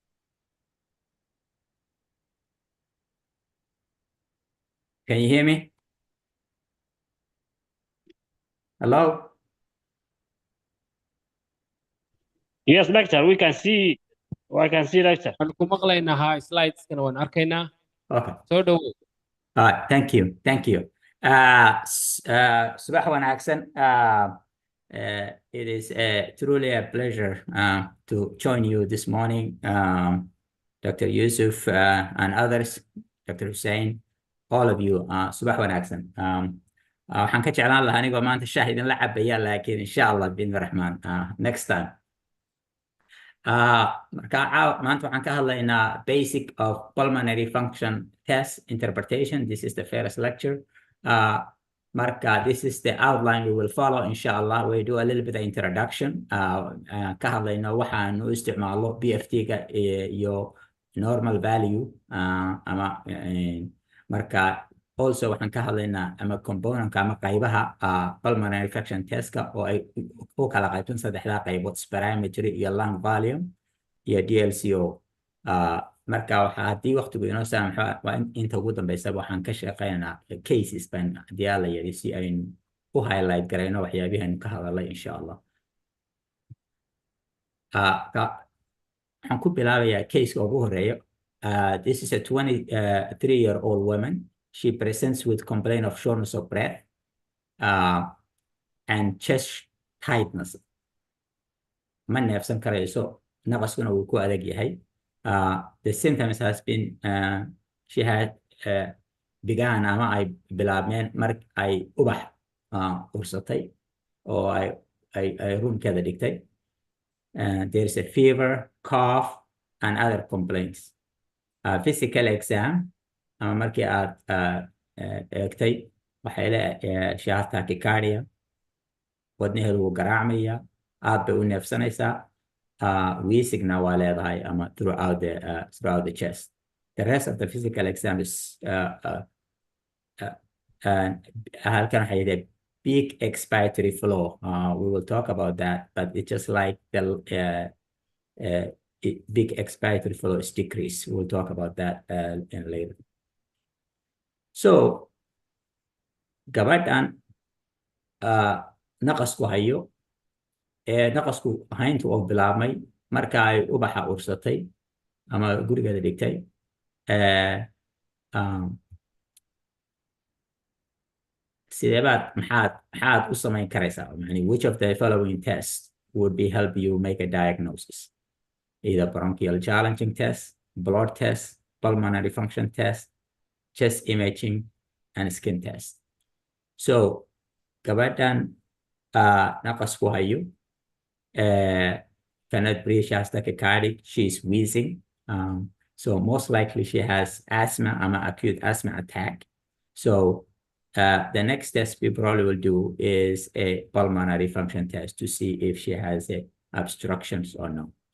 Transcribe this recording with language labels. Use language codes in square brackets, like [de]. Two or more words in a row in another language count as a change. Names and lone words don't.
[en] Can you hear me? Hello? Yes, Doctor, we can see. I can see, Doctor. [so] Waxaan ku maqlaynaa slides-kana waan arkaynaa. Okay. Soo dhawow. [en] All right. Thank you. Thank you. [so] Subax wanaagsan. [en] It is truly a pleasure to join you this morning, Dr. Yusuf and others, Dr. Hussein, all of you. [so] Subax wanaagsan. waxaan ka jeclaan lahaa anigoo maanta shaah idinla cabaya laakiin [ar] insha Allah [so] bin Rahman [en] next time. [so] Marka maanta waxaan ka hadlaynaa [en] basic of pulmonary function test interpretation. This is the first lecture. Marka this is the outline we will follow inshallah. We do a little bit of introduction. [so] Ka hadlayno waxaan u isticmaalo BFT-ga iyo [en] normal value [so] ama marka also waxaan ka hadlaynaa ama component ama qaybaha [en] pulmonary function test-ka [so] oo ay u kala qaybsan saddexda qaybood spirometry iyo [en] lung volume [so] iyo DLCO. marka waxa haddii waqtigu inoo saamaxo waa inta ugu dambaysa waxaan ka shaqeynaynaa cases baan haddii la yidhi si aynu u highlight garayno waxyaabihiinu ka hadalay [ar] insha Allah. [so] waxaan ku bilaabayaa case-ka ugu horeeyo. [en] This is a 23-year-old woman. She presents with complaint of shortness of breath and chest tightness. [so] Ma neefsan karayso, naqaskuna wuu ku adag yahay. [en] The symptoms has been she had began [so] ama ay bilaabmeen mar ay ubax ursatay oo ay roomkeeda dhigtay. [en] There is a fever, cough, and other complaints. Physical exam [so] ama markii aad eegtay waxay leedahay shahaad tachycardia, wadnaheedu wuu garaacmaya, aad bay u neefsanaysaa, wheezingna waa leedahay ama [en] throughout the chest. The rest of the physical exam is [so] halkan waxay leedahay [en] big expiratory flow. We will talk about that, but it's just like the big expiratory flow is decreased. We'll talk about that in later. [so] So gabadhan naqasku hayo naqasku hayntu oo bilaabmay marka ay ubaxa ursatay ama gurigeeda dhigtay sideebaad maxaad u samayn karaysaa yani [en] which of the following tests would be help you make a diagnosis either bronchial challenging test, blood test, pulmonary function test, chest imaging, and skin test. So [so] gabadhan naqasku hayo [en] cannot breathe, she has tachycardic, she's wheezing. So most likely she has asthma or acute asthma attack. So the next test we probably will do is a pulmonary function test to see if she has obstructions or no.